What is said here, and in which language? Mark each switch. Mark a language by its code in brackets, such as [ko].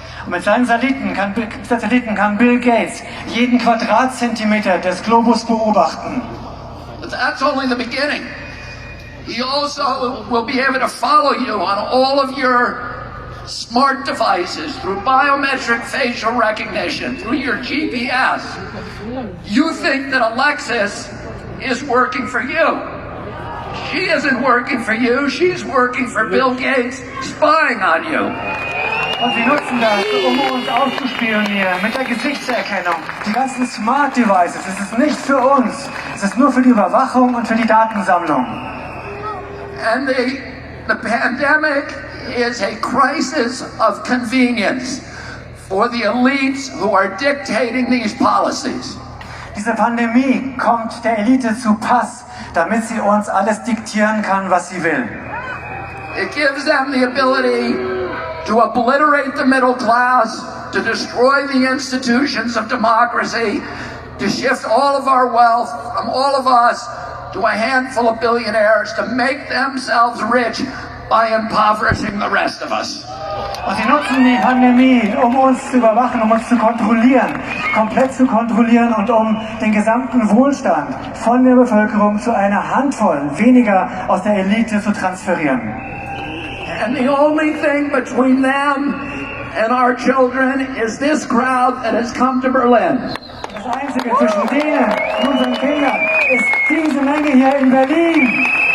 [de] Und mit seinen Satelliten kann Bill Gates jeden Quadratzentimeter des Globus beobachten. [en] But that's only the beginning. He also will be able to follow you on all of your smart devices through biometric facial recognition, through your GPS. You think that Alexis is working for you. She isn't working for you, she's working for Bill Gates, spying on you. [de] Und sie nutzen das, um uns auszuspionieren mit der Gesichtserkennung. Die ganzen Smart Devices, es ist nicht für uns. Es ist nur für die Überwachung und für die Datensammlung. [en] And the pandemic is a crisis of convenience for the elites who are dictating these policies. [de] Diese Pandemie kommt der Elite zu Pass, damit sie uns alles diktieren kann, was sie will. [en] It gives them the ability to obliterate the middle class, to destroy the institutions of democracy, to shift all of our wealth from all of us to a handful of billionaires, to make themselves rich by impoverishing the rest of us. [de] Und sie nutzen die Pandemie, um uns zu überwachen, um uns zu kontrollieren, komplett zu kontrollieren und um den gesamten Wohlstand von der Bevölkerung zu einer Handvoll weniger aus der Elite zu transferieren. [en] And the only thing between them and our children is this crowd that has come to Berlin. [de] Das Einzige zwischen denen und unseren Kindern ist diese Menge hier in Berlin.